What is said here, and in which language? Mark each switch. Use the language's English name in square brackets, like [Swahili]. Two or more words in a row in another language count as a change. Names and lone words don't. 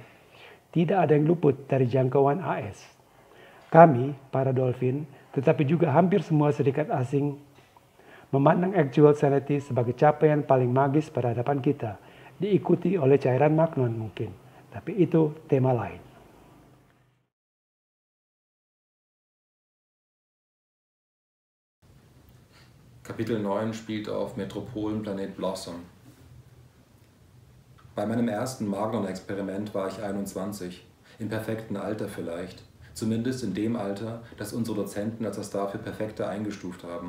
[Indonesian] Tidak ada yang luput dari jangkauan AS. Kami, para dolphin, tetapi juga hampir semua serikat asing, memandang actual sanity sebagai capaian paling magis pada hadapan kita, diikuti oleh cairan magnon mungkin. Tapi itu tema lain. [German] Kapitel 9 spielt auf Metropolenplanet Blossom. Bei meinem ersten Magnon-Experiment war ich 21, im perfekten Alter vielleicht, zumindest in dem Alter, das unsere Dozenten als das dafür Perfekte eingestuft haben.